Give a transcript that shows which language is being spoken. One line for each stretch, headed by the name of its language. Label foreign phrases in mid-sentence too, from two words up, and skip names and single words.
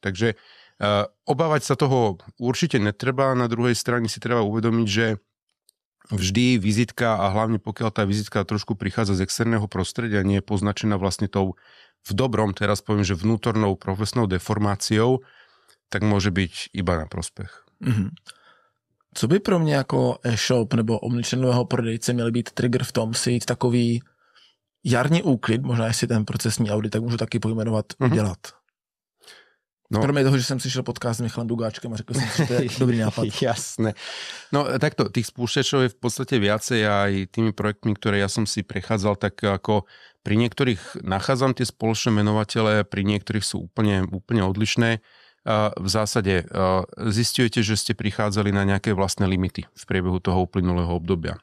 Slovak: Takže obávať sa toho určite netreba, na druhej strane si treba uvedomiť, že vždy vizitka a hlavne pokiaľ tá vizitka trošku prichádza z externého prostredia, nie je poznačená vlastne tou v dobrom, teraz poviem, že vnútornou profesnou deformáciou, tak môže byť iba na prospech. Mm-hmm.
Czech: Co by pro mě jako e-shop nebo omnichannelové prodejce měl být trigger v tom si jít takový jarní úklid, možná jestli ten procesní audit, tak můžu taky pojmenovat, udělat? No. Kromě toho, že jsem slyšel podcast s Michalem Dugáčkem a řekl jsem si, že to je dobrý nápad.
Slovak: Jasné. No takto, tých spúšťačov je v podstate viacej aj tými projektmi, ktoré ja som si prechádzal, tak ako pri niektorých nachádzam tie spoločné menovatele, pri niektorých sú úplne odlišné. V zásade zisťujete, že ste prichádzali na nejaké vlastné limity v priebehu toho uplynulého obdobia.